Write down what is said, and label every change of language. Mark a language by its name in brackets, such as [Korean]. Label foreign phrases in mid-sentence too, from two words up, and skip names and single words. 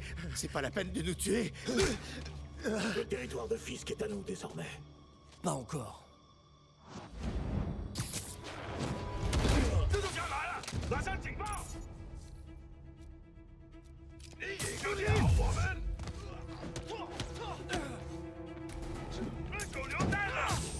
[French] C'est pas la peine de nous tuer. Le territoire de Fisk est à nous désormais. Pas encore. [Chinese] 蜘蛛侠来了，拉上警报！你引诱了我们，狗牛蛋了！